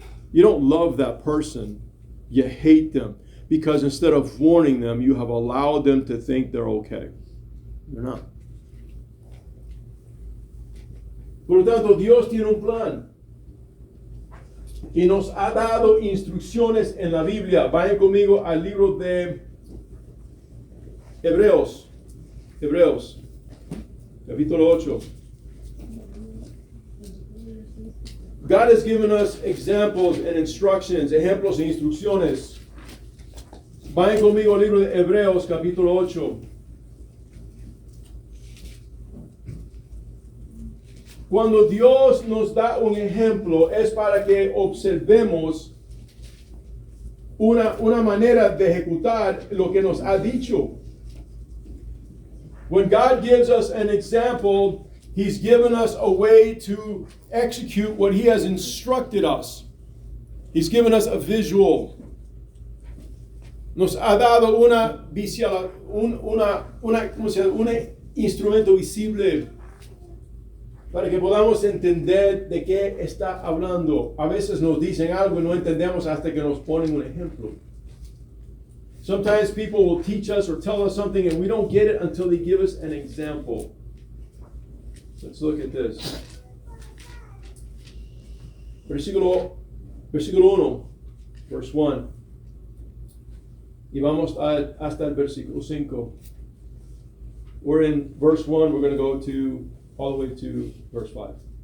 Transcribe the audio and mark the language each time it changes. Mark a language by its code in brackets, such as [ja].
[en] You don't love that person. You hate them because instead of warning them, you have allowed them to think they're okay. They're not. [es] Por lo tanto, Dios tiene un plan. Y nos ha dado instrucciones en la Biblia. Vayan conmigo al libro de Hebreos. Hebreos, capítulo 8. [en] God has given us examples and instructions, [es] ejemplos e instrucciones. Vayan conmigo al libro de Hebreos, capítulo 8. Cuando Dios nos da un ejemplo, es para que observemos una manera de ejecutar lo que nos ha dicho. [en] When God gives us an example, He's given us a way to execute what He has instructed us. He's given us a visual. [es] Nos ha dado un instrumento visible para que podamos entender de qué está hablando. A veces nos dicen algo y no entendemos hasta que nos ponen un ejemplo. [en] Sometimes people will teach us or tell us something and we don't get it until they give us an example. Let's look at this. [es] Versículo 1, [en] verse 1. [es] Y vamos hasta el versículo 5. [en] We're in verse 1, we're going to go to all the way to verse 5.